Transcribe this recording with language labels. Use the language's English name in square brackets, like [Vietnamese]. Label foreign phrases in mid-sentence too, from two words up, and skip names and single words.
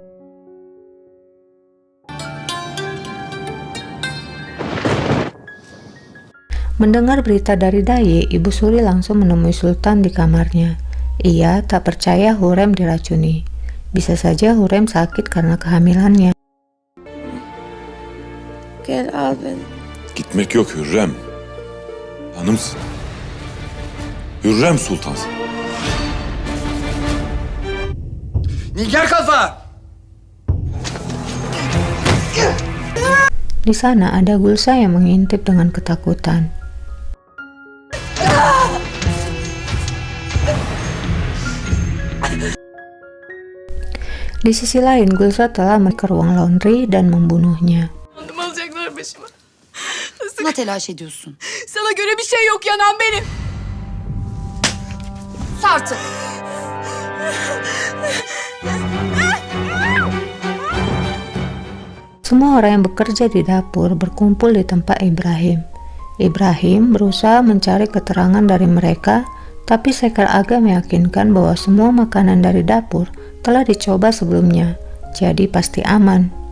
[Indonesian] Mendengar berita dari Daye, Ibu Suri langsung menemui Sultan di kamarnya. Ia tak percaya Hurrem diracuni. Bisa saja Hurrem sakit karena kehamilannya. [Turkish] Gel al beni. Gitmek yok Hürrem. Hanımsın. Hürrem Sultansın. Nigar Kalfa! [Indonesian] Di sana ada Gulsa yang mengintip dengan ketakutan. Di sisi lain, Gulsa telah ke ruang laundry dan membunuhnya. [Turkish] Alacaklar başıma. Ne telaş ediyorsun? Sana göre bir şey yok, yanan benim. Sus artık. [Indonesian] Semua orang yang bekerja di dapur berkumpul di tempat Ibrahim. Ibrahim berusaha mencari keterangan dari mereka, tapi Sekar Aga meyakinkan bahwa semua makanan dari dapur telah dicoba sebelumnya, jadi pasti aman.